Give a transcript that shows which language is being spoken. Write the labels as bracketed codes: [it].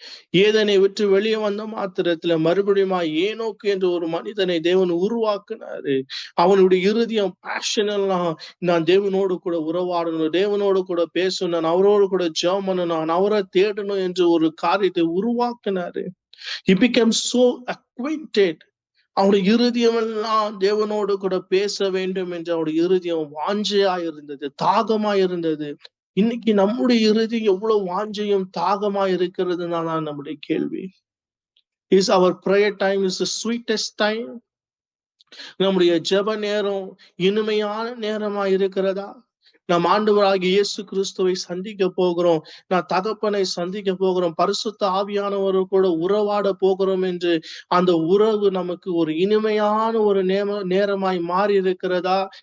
[ta] ஏதனை விட்டு வெளியே வந்த மாத்திரத்துல மறுபடியும் ஏனோக்கு என்ற ஒரு மனிதனை தேவன் உருவாக்குனாரு. அவனுடைய இருதயம் பேஷன் எல்லாம், நான் தேவனோடு கூட உறவாடணும், தேவனோடு கூட பேசணும், நான் அவரோடு கூட ஜெபம் பண்ணணும், நான் அவரை தேடணும் என்று ஒரு காரியத்தை உருவாக்குனாரு. [en] He became so acquainted. [ta] அவருடைய இருதயம் எல்லாம் தேவனோடு கூட பேச வேண்டும் என்று அவருடைய இருதயம் வாஞ்சையா இருந்தது, தாகமா இருந்தது. இன்னைக்கு நம்முடைய இருதயம் எவ்வளவு வாஞ்சையும் தாகமா இருக்கிறதுனால நம்முடைய கேள்வி. [en] Is our prayer time is the sweetest time? [ta] நம்முடைய ஜெப நேரம் இனிமையான நேரமா இருக்கிறதா? நம் ஆண்டவராகிய இயேசு கிறிஸ்துவை சந்திக்க போகிறோம், நான் தகப்பனை சந்திக்க போகிறோம், பரிசுத்த ஆவியானவரோடு கூட உறவாட போகிறோம் என்று அந்த உறவு நமக்கு ஒரு இனிமையான ஒரு நேரமாய் மாறி இருக்கிறதா?